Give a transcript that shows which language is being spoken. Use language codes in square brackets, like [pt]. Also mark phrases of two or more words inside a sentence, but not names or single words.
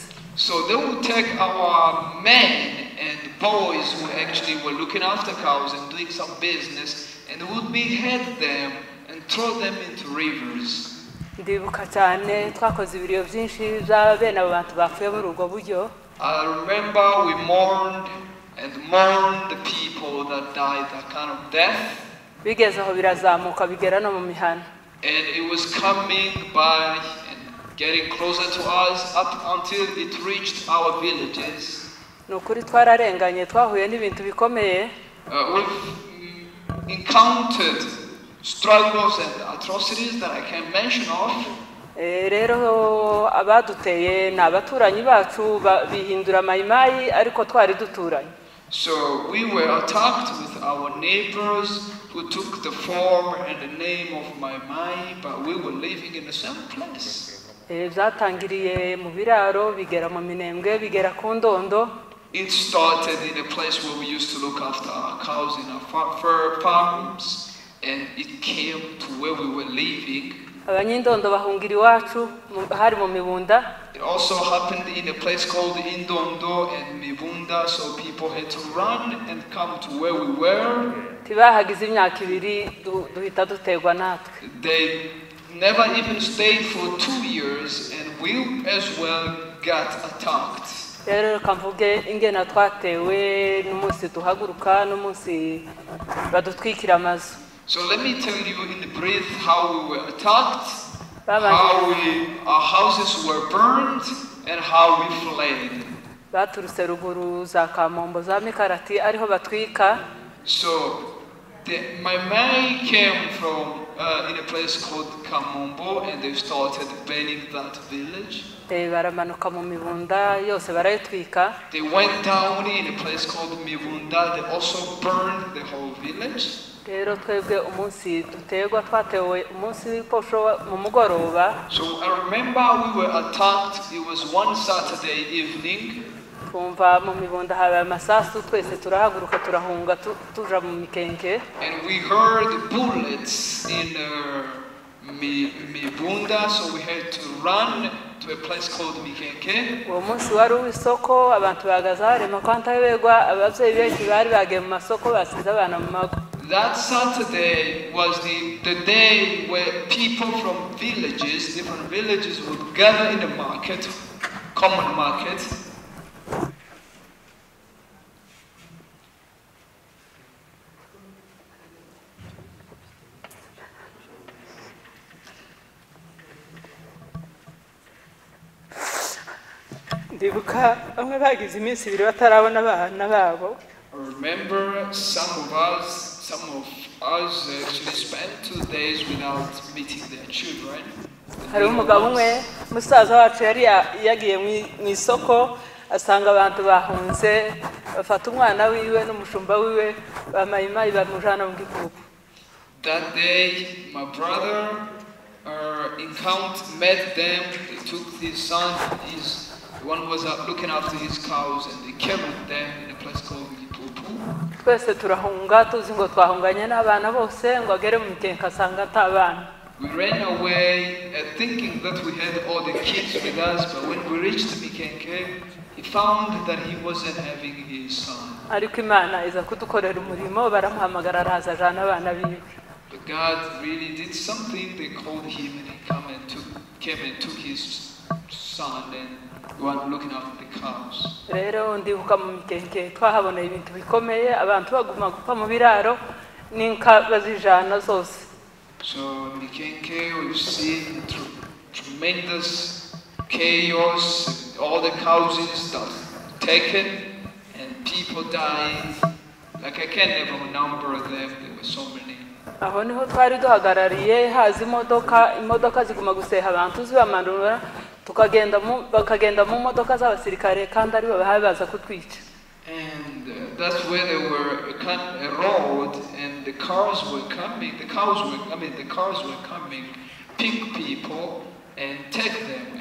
[en] So they would take our men and boys who actually were looking after cows and doing some business and would behead them and throw them into rivers. [rw] Ndibuka cyane twakoze ibiriyo byinshi bya bene abo bantu bapfuye muri ubwo buryo. [en] I remember we mourned the people that died that kind of death. [rw] Bigeze aho birazamuka bigera no mu mihana. [en] And it was coming by and getting closer to us up until it reached our villages. [rw] Nukuri twararenganye twahuye n'ibintu bikomeye. [en] We've encountered struggles and atrocities that I can't mention of. [rw] Rero abaduteye n'abaturanyi bacu bihindura mayimayi ariko twari duturanye. [en] So we were attacked with our neighbors who took the form and the name of my mai, but we were living in the same place. [rw] Byatangiriye mu biraro bigera mu minembwe bigera ku ndondo. [en] It started in a place where we used to look after our cows in our farms, and it came to where we were living. [rw] Abanyindondo bahungira iwacu hari mu Mibunda. [en] It also happened in a place called Indondo and Mibunda, so people had to run and come to where we were. [rw] Tibahagize imyaka ibiri duhita dutegwa natwe. [en] They never even stayed for 2 years, and we as well got attacked. [rw] Rero kamvuge ingena twatewe n'umunsi duhaguruka n'umunsi badutwikira amazu. [en] So let me tell you in brief how we were attacked, how our houses were burned, and how we fled. [rw] Baturutse ruguru za Kamombo za Mikarati ariho batwika. [en] So my mai came from in a place called Kamombo, and they started burning that village. [rw] Baramanuka mu Mibunda yose barayitwika. [en] They went down in a place called Mibunda. They also burned the whole village. [rw] rero twebwe umunsi dutegwa twatewe umunsi w'iposho mu mugoroba. [en] So I remember we were attacked. It was one Saturday evening. [rw] Twumva mu mibunda habaye amasasu, twese turahaguruka turahunga tuja mu mikenke. [en] And we heard bullets in Mibunda, so we had to run to a place called Mikenke. [rw] Uwo munsi wari uw'isoko, abantu bahagaze harema ko ntabegwa, abavyeyi benshi bari bagiye mu masoko basize abana mu mago. [en] That Saturday was the day where people from villages, different villages, would gather in the market, common market. [rw] Ndibuka bamwe bagize iminsi ibiri batarabona abana babo. [en] I remember some of us actually spent 2 days without meeting their children. [rw] Hari umugabo umwe musaza wacu yari yagiye mu isoko asanga abantu bahunze, bafata umwana wiwe n'umushumba wiwe bamayimayi bamujana mu gikubu. [en] That day my brother met them. They took his son, the one who was looking after his cows, and they carried them in a place called Gipupu. [rw] Twese turahunga tuzi ngo twahunganye n'abana bose ngo agere mu mikenke asanga atabana. [en] We ran away thinking that we had all the kids with us, but when we reached Mikenke, he found that he wasn't having his son. [rw] Ariko Imana iza kudukorera umurimo, baramuhamagara araza ajana abana biwe. [en] But God really did something. They called him and he came and took his son and one looking after the cows. [rw] Rero ndibuka mu mikenke twahaboneye ibintu bikomeye, abantu baguma gupfa mu biraro n'inka bazijana zose. [en] So in Mikenke we've seen tremendous chaos, all the cows taken and people dying. Like I can't never number them, there were so many. [rw] Aho niho twari duhagarariye, haza imodoka ziguma guseha abantu zibamanura, bakagenda mu modoka z'abasirikare kandi ari baza kutwica. [en] And that's where there were a road and the cars were coming, pick people and take them.